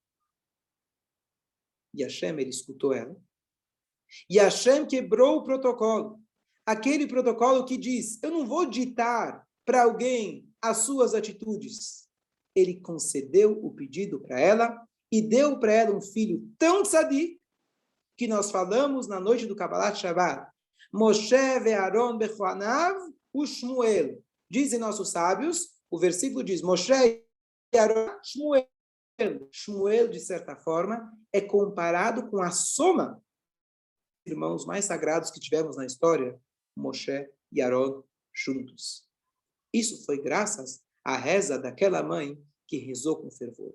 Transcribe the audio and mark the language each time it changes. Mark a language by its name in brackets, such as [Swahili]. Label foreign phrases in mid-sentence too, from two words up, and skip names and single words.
[Portuguese] E Hashem, ele escutou ela. E Hashem quebrou o protocolo. Aquele protocolo que diz, eu não vou ditar para alguém as suas atitudes. Ele concedeu o pedido para ela e deu para ela um filho tão tzadik que nós falamos na noite do Kabbalat Shabbat. [Hebrew] משה ואהרן בכהניו ושמואל. [Portuguese] Dizem nossos sábios, o versículo diz, Moshe e Aaron, Shmuel. Shmuel, de certa forma, é comparado com a soma dos irmãos mais sagrados que tivemos na história, Moshe e Aaron juntos. Isso foi graças à reza daquela mãe que rezou com fervor.